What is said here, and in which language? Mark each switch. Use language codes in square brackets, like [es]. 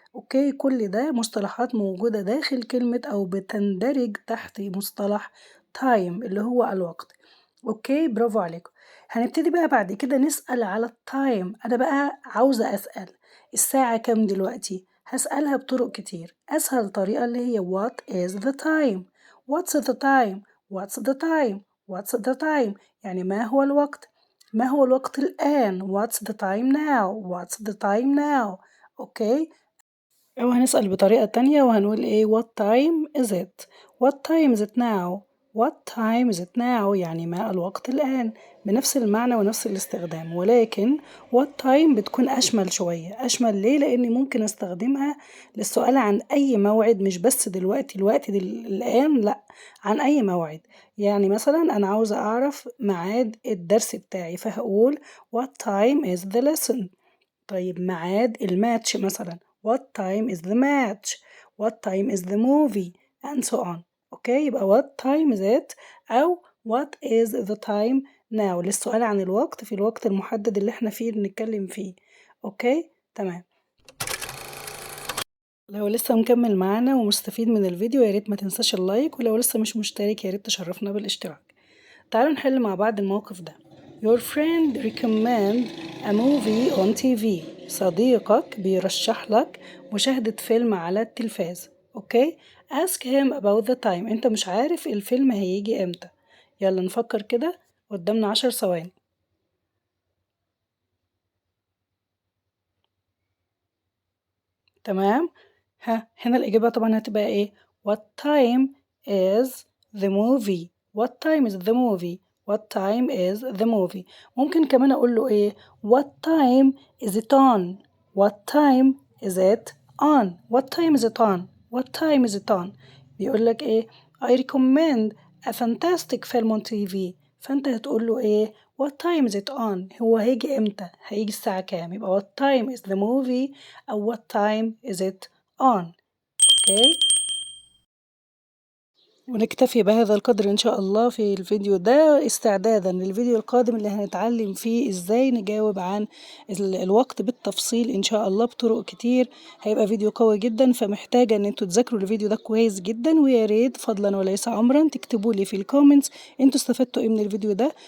[ar] أوكي كل ده مصطلحات موجودة داخل كلمة أو بتندرج تحت مصطلح time اللي هو الوقت. أوكي برافو عليكم. هنبتدي بقى بعد كده نسأل على التايم. أنا بقى عاوزة أسأل الساعة كام دلوقتي؟ هسألها بطرق كتير. أسهل طريقة اللي هي [en] what is the time. what's the time what's the time what's the time [ar] يعني ما هو الوقت؟ ما هو الوقت الآن؟ [en] what's the time now what's the time now. [ar] أوكي. أو هنسأل بطريقة تانية وهنقول إيه [en] what time is it. what time is it now. what time is it now [ar] يعني ما الوقت الآن، بنفس المعنى ونفس الاستخدام، ولكن what time بتكون أشمل شوية. أشمل ليه؟ لأني ممكن أستخدمها للسؤال عن أي موعد، مش بس دلوقتي الآن لأ، عن أي موعد. يعني مثلا أنا عاوزة أعرف ميعاد الدرس بتاعي فهقول [en] what time is the lesson. [ar] طيب ميعاد الماتش مثلا [en] what time is the match. what time is the movie and so on. [ar] اوكي يبقى [en] what time is it [ar] أو [en] what is the time now [ar] للسؤال عن الوقت في الوقت المحدد اللي احنا فيه بنتكلم فيه. اوكي تمام. لو لسه مكمل معانا ومستفيد من الفيديو يا ريت ما تنساش اللايك، ولو لسه مش مشترك يا ريت تشرفنا بالاشتراك. تعالوا نحل مع بعض الموقف ده. [en] Your friend recommend a movie on TV. [ar] صديقك بيرشح لك مشاهدة فيلم على التلفاز. اوكي. [en] Ask him about the time. [ar] انت مش عارف الفيلم هيجي امتى. يلا نفكر كده، قدامنا 10 ثواني. تمام. هنا الإجابة طبعا هتبقى ايه؟ [en] What time is the movie. What time is the movie. What time is the movie. [ar] ممكن كمان أقول له ايه؟ [en] What time is it on. What time is it on. What time is it on. What time is it on. [ar] بيقول لك ايه؟ [en] I recommend a fantastic film on TV. [ar] فأنت هتقول له ايه؟ [en] What time is it on. [ar] هو هيجي امتى؟ هيجي الساعة كام؟ يبقى [en] what time is the movie [ar] أو [en] what time is it on. [ar] اوكي. ونكتفي بهذا القدر إن شاء الله في الفيديو ده استعدادا للفيديو القادم اللي هنتعلم فيه إزاي نجاوب عن الوقت بالتفصيل إن شاء الله بطرق كتير. هيبقى فيديو قوي جدا، فمحتاجة إن انتوا تذاكروا الفيديو ده كويس جدا، ويا ريت فضلا وليس أمرا تكتبوا لي في الكومنتس انتوا استفدتوا ايه من الفيديو ده.